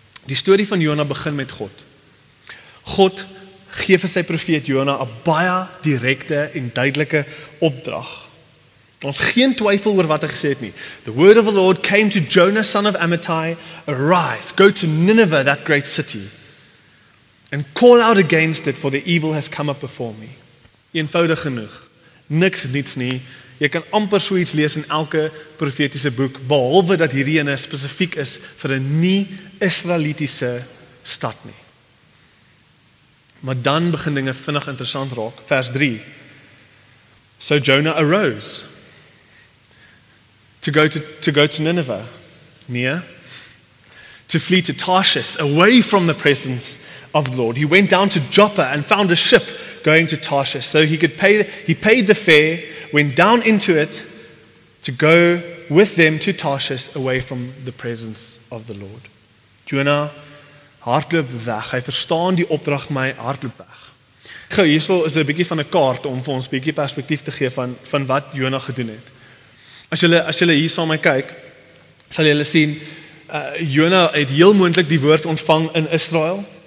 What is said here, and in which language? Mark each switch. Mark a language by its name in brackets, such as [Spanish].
[Afrikaans] Die storie van Jona begin met God. God gee vir sy profeet Jona 'n baie direkte en duidelike opdrag. Ons geen twyfel oor wat hy gesê het nie. [English] The word of the Lord came to Jonah, son of Amittai, arise, go to Nineveh, that great city, and call out against it, for the evil has come up before me. [Afrikaans] Eenvoudig genoeg. Niks niets nie. Jy kan amper so iets lees in elke profetiese boek, behalwe dat hierdie ene spesifiek is vir 'n nie-Israelitiese stad nie. Maar dan begin dinge vinnig interessant raak. Vers 3. [English] So Jonah arose to go to Nineveh, near, to flee to Tarshish, away from the presence of the Lord. He went down to Joppa and found a ship going to Tarshish, so he paid the fare, went down into it to go with them to Tarshish, away from the presence of the Lord. [Afrikaans] Jonah hardloop weg. Hy verstaan die opdrag, my hardloop weg. Gou, hierso is 'n bietjie van 'n kaart om vir ons bietjie perspektief te gee van wat Jonah gedoen het. As julle hier saam met my kyk, sal julle sien Jonah het heel moontlik die woord ontvang in Israel.